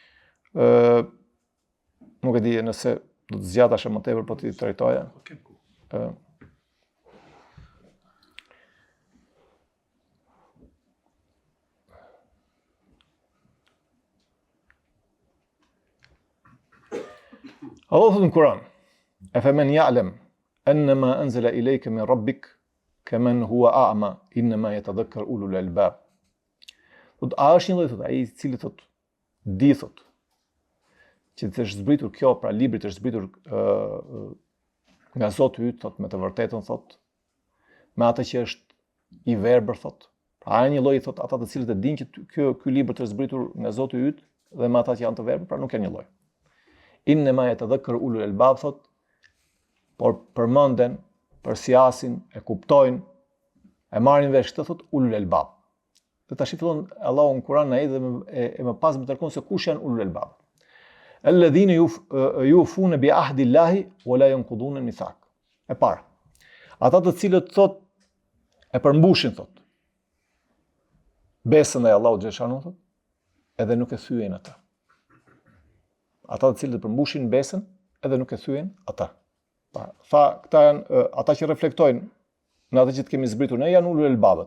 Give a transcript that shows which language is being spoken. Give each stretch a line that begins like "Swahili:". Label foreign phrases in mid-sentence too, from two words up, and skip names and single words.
Albanian: Nuk e di nëse do të zgjatash më tepër po ti trajtoja. Allah thotë në Kur'an:
Arabic: "أفمن يعلم أنما أنزل إليك من ربك كمن هو أعمى إنما يتذكر أولو الألباب."
Albanian: A është një lloj thotë ai i cili thotë di thotë që të është zbritur kjo, pra libri të është zbritur nga Zoti yt thotë me të vërtetën thotë, me atë që është i verbër thotë. Pra një lloj thotë ata të cilët e dinë që ky libër të është zbritur nga Zoti yt dhe me ata që janë të verbër, pra nuk janë një lloj.
Arabic: إنما يتذكر أولو الألباب
Albanian: thotë, por përmenden, përsjasin, e kuptojnë, e marrin vesh këtë thot
Arabic: أولو الألباب.
Albanian: Dhe tash fillon Allahu në Kur'an ai dhe e më pas më tregon se kush janë
Arabic: أولو الألباب. الذين يوفون بعهد الله ولا ينقضون الميثاق.
Albanian: E para. Ata të cilët thot e përmbushin thot besën e Allahut xhashanu thot, edhe nuk e thyen ata. Ata të cilët përmbushin besën edhe nuk e thyen ata. Tha, këta janë ata që reflektojnë në atë që të kemi zbritur ne, janë ulul albabët.